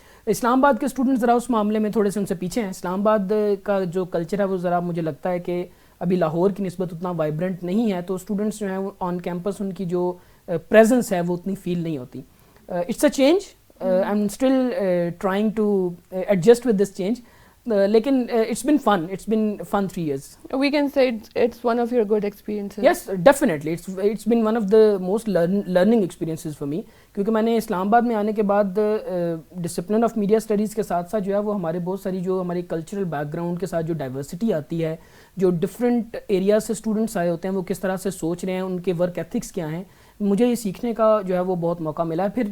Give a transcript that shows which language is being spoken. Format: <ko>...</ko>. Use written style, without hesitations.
<ur>اسلام آباد کے اسٹوڈنٹ ذرا اس معاملے میں تھوڑے سے ان سے پیچھے ہیں. اسلام آباد کا جو کلچر ہے وہ ذرا مجھے لگتا ہے کہ ابھی لاہور کی نسبت اتنا وائبرنٹ نہیں ہے، تو اسٹوڈنٹس جو ہیں آن کیمپس ان کی جو پریزنس ہے وہ اتنی فیل نہیں ہوتی.</ur> <en>It's a change, I am still trying to adjust with this change, لیکن it's been fun 3 years. We can say it's one of your good experiences. Yes, definitely. It's been one of the most learning experiences for me,</en> <ur>کیونکہ میں نے اسلام آباد میں آنے کے بعد discipline of media studies کے ساتھ ساتھ جو ہے وہ ہمارے بہت ساری جو ہماری کلچرل بیک گراؤنڈ کے ساتھ جو ڈائیورسٹی آتی ہے, جو ڈفرینٹ ایریاز سے اسٹوڈنٹس آئے ہوتے ہیں وہ کس طرح سے سوچ رہے ہیں, ان کے ورک ایتھکس کیا ہیں, مجھے یہ سیکھنے کا جو ہے وہ بہت موقع ملا ہے.</ur>